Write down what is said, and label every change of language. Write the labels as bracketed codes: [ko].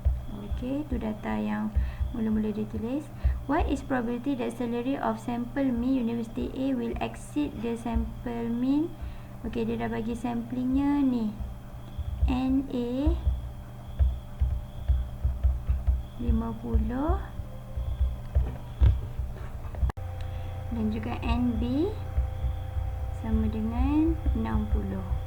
[ms] Okey, itu data yang mula-mula ditulis. [en] What is probability that salary of sample mean University A will exceed the sample mean? [ms] Okey, dia dah bagi samplingnya ni. NA 50 dan juga NB sama dengan 60.